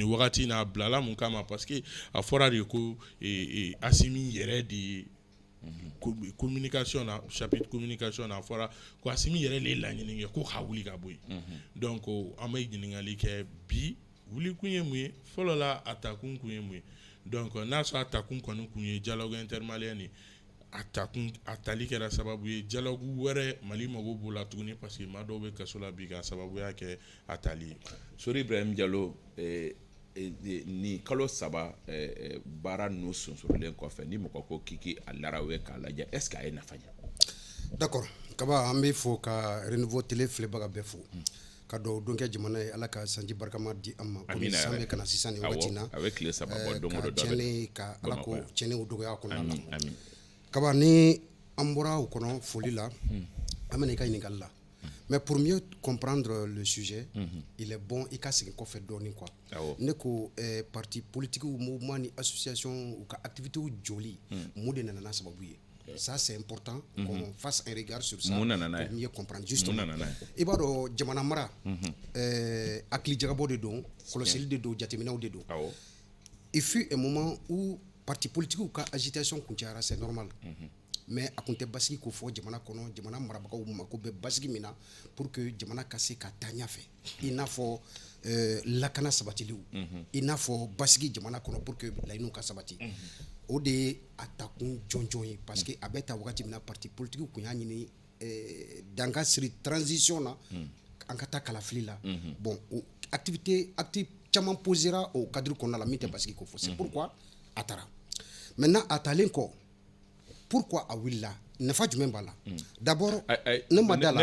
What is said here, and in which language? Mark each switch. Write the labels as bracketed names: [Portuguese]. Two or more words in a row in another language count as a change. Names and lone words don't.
[Bambara] wagati n'a bilala mun kama [French] parce que [Bambara] a fɔra de ko Asimi yɛrɛ de communication na chapitre communication na fɔra ko Asimi yɛrɛ de ye laɲini kɛ ko ka wuli ka bɔ yen donc an bɛ ɲininkali kɛ bi wuli kun ye mun ye fɔlɔ la a takun kun ye mun ye donc n'a sɔrɔ a takun kɔni kun ye [French] dialogue intermalien [Bambara] ni a tali kɛra sababu ye dialogue wɛrɛ Mali mago b'o la tuguni [French] parce que [Bambara] maa dɔw bɛ kaso la bi ka sababuya kɛ a tali ye. Sori Ibrahim Diallo ni kalo saba baara ninnu sunsurulen kɔfɛ ni mɔgɔ ko k'i a larawe k'a lajɛ [French] est-ce que [Bambara] a ye nafa ɲɛ? D'accord Kaba an bɛ fɔ ka Renouveau Télé filɛbaga bɛɛ fɔ ka dugawu don kɛ jamana ye Ala ka sanji barikama di an ma komi san bɛ kana sisan nin wagati na a bɛ tile saba bɔ don o don tiɲɛni ka Ala ko tiɲɛni dɔgɔya kɔnɔna la Kaba ni an bɔra o kɔnɔ foli la an bɛna i ka ɲininkali la [French] mais pour mieux comprendre le sujet il est bon [Bambara] i ka segin kɔfɛ dɔɔnin quoi ne ko [French] parti politique mouvement [Bambara] ni association u ka activité joli mun de nana n'a sababu ye [French] ça c'est important qu'on fasse un regard sur ça pour mieux comprendre justement [Bambara] i b'a dɔn jamana mara hakili jagabɔ de don kɔlɔsili de don jateminɛw de don [French] il fut un moment où parti politique [Bambara] ka agitation kuncayara [French] c'est normal mais [Bambara] a kun tɛ basigi ko fɔ jamana kɔnɔ jamana marabagaw mako bɛ basigi min na [French] pour que [Bambara] jamana ka se ka taa ɲɛfɛ i n'a fɔ lakana sabatiliw i n'a fɔ basigi jamana kɔnɔ [French] pour que [Bambara] laɲiniw ka sabati o de ye a takun jɔnjɔn ye [French] parce que [Bambara] a bɛ ta wagati min na [French] parti politique [Bambara] kun y'a ɲini danga siri transition na an ka taa kalafili la bon activité caman posera o cadre kɔnɔna la min tɛ basigi ko fɔ [French] c'est pourquoi [Bambara] a taara maintenant a talen kɔ pourquoi a wulila nafa jumɛn b'a la d'abord ne ma da la